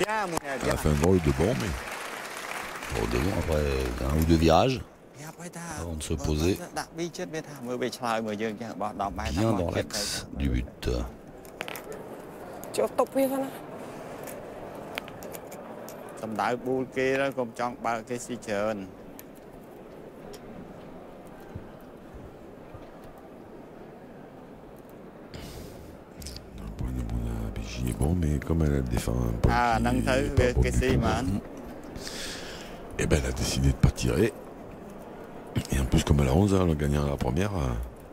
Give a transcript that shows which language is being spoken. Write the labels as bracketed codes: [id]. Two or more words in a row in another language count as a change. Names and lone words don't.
[fr] Elle a fait un drôle de bon, mais. Bon, devant, après un ou deux virages avant de se poser bien dans l'axe du but. [km] ចូលតុបវាទៅណា សំដៅប៊ូលគេទៅកុំចង់បើកគេស៊ីច្រើន [fr] Est bon, mais comme elle défend un peu. Et ben elle a décidé de pas tirer. Et en plus, comme elle a 11 ans, elle a gagné la première.